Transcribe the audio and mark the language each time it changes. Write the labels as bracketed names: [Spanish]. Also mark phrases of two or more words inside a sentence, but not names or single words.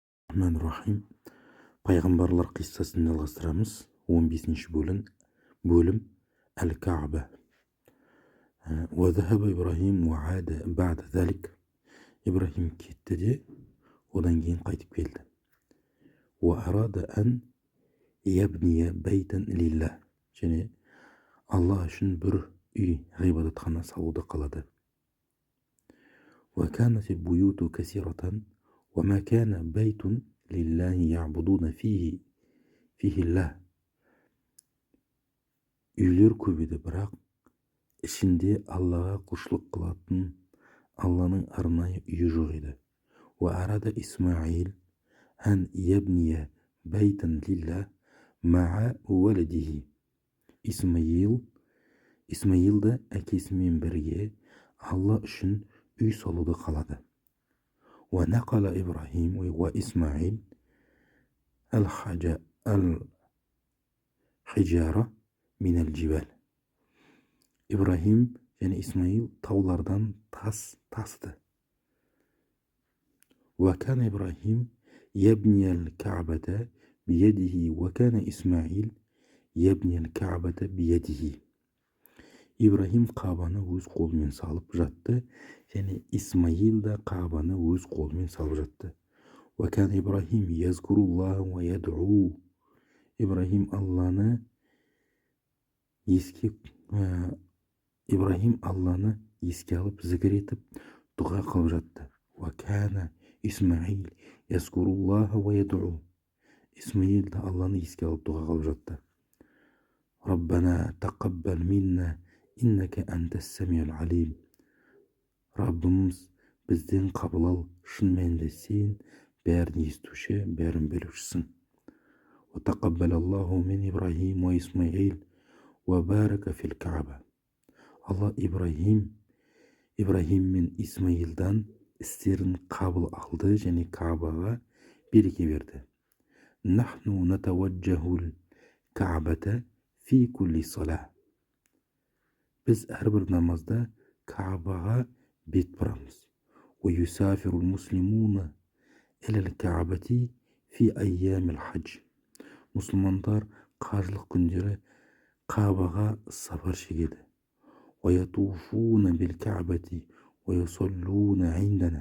[Kazakh] Рахим. Пайғамбарлар қиссасын жалғастырамыз. 15-ші бөлім Әл-Каба. [Arabic] وذهب إبراهيم وعاد بعد ذلك. [Kazakh] Ибрахим кетті де, одан кейін қайтып келді. [Arabic] وأراد أن يبني بيتا لله. [Kazakh] және Алла үшін бір үй, ғибадатхана салуды қалады. [Arabic] وكانت البيوت كثيرة وما كان بيت لله يعبدون فيه الله. [Kazakh] Үйлер көп еді, бірақ ішінде Аллаға құлшылық қылатын Алланың арнайы үйі жоқ еді. [Arabic] وأراد إسماعيل أن يبني بيتا لله مع ولده. [Kazakh] Исмаил да әкесімен бірге Алла үшін үй салуды қалады. [Arabic] ونقل إبراهيم وإسماعيل الحجارة من الجبال. [Kazakh] Ибрахим және Исмаил таулардан тас тасты. [Arabic] وكان إبراهيم يبني الكعبة بيده وكان إسماعيل يبني الكعبة بيده. [Kazakh] Ибрахим Қабаны өз қолымен салып жатты, және Исмаил да Қабаны өз қолымен салып жатты. [Arabic] وكان إبراهيم يذكر الله ويدعو. [Kazakh] Ибрахим Алланы еске алып, зікір етіп, дұға қылып жатты. [Arabic] وكان إسماعيل يذكر الله ويدعو. [Kazakh] Исмаил да Алланы еске алып, дұға қылып жатты. [Arabic] ربنا تقبل منا إنك أنت السميع العليم. [Kazakh] Раббымыз, бізден қабыл ал, шын мәнінде сен бәрін естуші, бәрін білушісің. [Arabic] وتقبل الله من إبراهيم وإسماعيل وبارك في الكعبة. [Kazakh] Алла Ибрахим мен Исмаилдан істерін қабыл алды және Кабаға береке берді. [Arabic] نحن نتوجه الكعبة في كل صلاة. [Kazakh] Біз әрбір намазда Кабаға бет бұрамыз. [Arabic] ويسافر المسلمون إلى الكعبة في أيام الحج. [Kazakh] Мұсылмандар қажылық күндері Кабаға сапар шегеді. [Arabic] ويطوفون بالكعبة ويصلون عندنا.